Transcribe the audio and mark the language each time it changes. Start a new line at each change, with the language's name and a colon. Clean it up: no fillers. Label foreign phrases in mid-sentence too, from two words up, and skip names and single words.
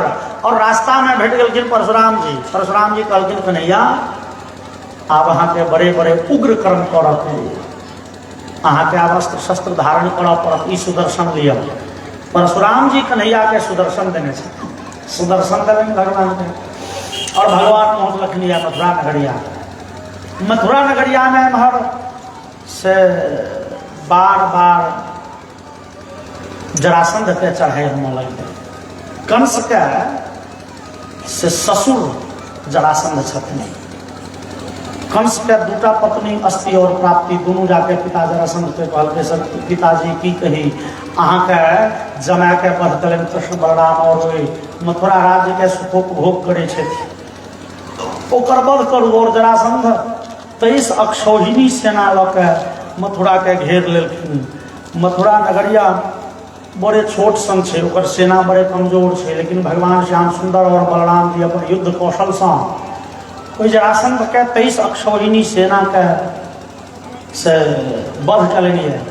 Maithili: और रास्ता में भेट गेलखिन परशुराम जी। परशुराम जी कहलखिन कन्हैया आब अहाँ के बड़े बड़े उग्र कर्म करऽ, अहाँ के अस्त्र शस्त्र धारण करऽ पड़त, ई सुदर्शन लिअ। परशुराम जी कन्हैया के सुदर्शन देने छथिन, सुदर्शन देलनि भगवान के। और भगवान पहुँचलखिन मथुरा नगरिया। मथुरा नगरिया में एम्हर से बार बार जरासंध के चढ़ाई होने लगे। कंस के से ससुर जरासंध छथिन। कंस के दूटा पत्नी अस्ति और प्राप्ति दोनों जाके पिता जरासंध के कहलकै सर पिताजी की कही, अहाँ के जमाय के वध कलनि कृष्ण बलराम और मथुरा राज्य के सुखोपभोग करे छथिन, ओकर वध करू। और जरासंध 23 अक्षौहिणी सेना लऽ के मथुरा के घेर लेलखिन। मथुरा नगरिया बड़े छोट सन छै, ओकर सेना बड़े कमजोर छै, लेकिन भगवान श्याम सुंदर और बलराम जी अपन युद्ध कौशल से ओहि जरासंध के 23 अक्षौहिणी सेना के से वध कलनि।